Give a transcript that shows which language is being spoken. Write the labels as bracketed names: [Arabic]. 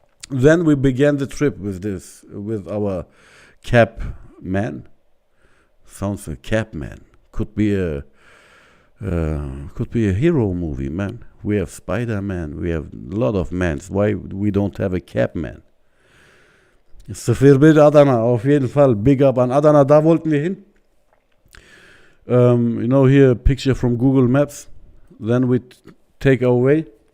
[English] Then we began the trip with our cab man. Sounds like cab man. Could be a hero movie, man. We have Spider-Man. We have a lot of mans. Why we don't have a cab man? [German] Sıfır Adana, auf jeden Fall. Big up an Adana, da wollten wir hin. [English] You know, here, picture from Google Maps. Then we take our way.